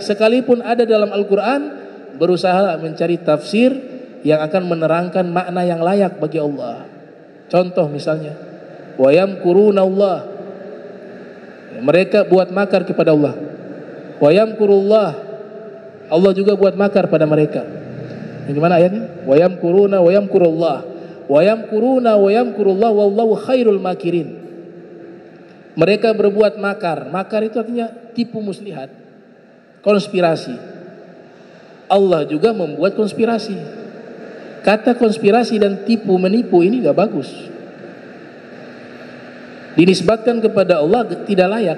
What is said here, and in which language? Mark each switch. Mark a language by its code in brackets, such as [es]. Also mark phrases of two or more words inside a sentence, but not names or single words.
[id] Sekalipun ada dalam Al-Quran, berusaha mencari tafsir yang akan menerangkan makna yang layak bagi Allah. Contoh misalnya, [ar] ويمكرون الله, [id] mereka buat makar kepada Allah. [ar] ويمكر الله, [id] Allah juga buat makar pada mereka. Gimana ayatnya? [ar] ويمكرون ويمكر الله ويمكرون ويمكر الله والله خير الماكرين. [id] Mereka berbuat makar. Makar itu artinya tipu muslihat, konspirasi. Allah juga membuat konspirasi. Kata konspirasi dan tipu menipu ini gak bagus. Dinisbatkan kepada Allah tidak layak.